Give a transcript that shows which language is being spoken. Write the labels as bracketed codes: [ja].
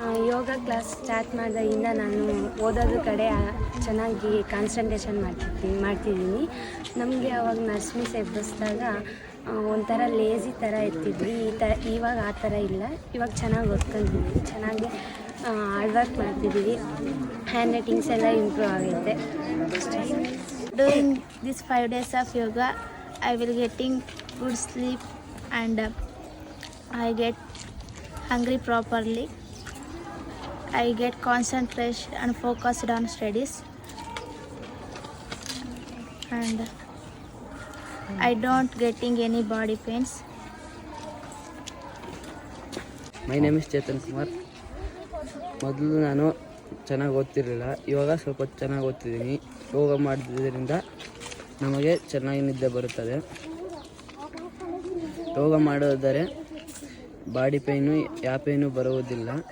[kn] ಯೋಗ class start ಮಾಡಿದಾಗಿಂದ ನಾನು ಓದೋದ್ರ ಕಡೆ ಚೆನ್ನಾಗಿ ಕಾನ್ಸಂಟ್ರೇಷನ್ ಮಾಡ್ತಿದ್ದೀನಿ. ನಮಗೆ ಅವಾಗ ನರ್ಸ್ಮಿ ಎಬ್ಬಿಸಿದಾಗ ಒಂಥರ ಲೇಝಿ ಥರ ಇರ್ತಿದ್ವಿ. ಇವಾಗ ಆ ಥರ ಇಲ್ಲ. ಇವಾಗ ಚೆನ್ನಾಗಿ ಓದ್ಕೊಂಡಿದ್ದೀವಿ, ಚೆನ್ನಾಗಿ ಹಾರ್ಡ್ ವರ್ಕ್ ಮಾಡ್ತಿದ್ದೀವಿ. ಹ್ಯಾಂಡ್ ರೈಟಿಂಗ್ಸ್ ಎಲ್ಲ ಇಂಪ್ರೂವ್ ಆಗುತ್ತೆ. [en] During these 5 days of yoga, I will getting good sleep and I get hungry properly. I get concentration and focused on studies, and I don't getting any body pains. My name is Chetan Kumar. [kn] ಮೊದಲು ನಾನು ಚೆನ್ನಾಗಿ ಓದ್ತಿರಲಿಲ್ಲ, ಇವಾಗ ಸ್ವಲ್ಪ ಚೆನ್ನಾಗಿ ಓದ್ತಿದ್ದೀನಿ. ಯೋಗ ಮಾಡೋದ್ರಿಂದ ನಮಗೆ ಚೆನ್ನಾಗಿ ನಿದ್ದೆ ಬರುತ್ತದೆ. ಯೋಗ ಮಾಡೋದರೆ ಬಾಡಿ ಪೇಯ್ನು ಯಾವ ಪೇಯ್ನು ಬರುವುದಿಲ್ಲ.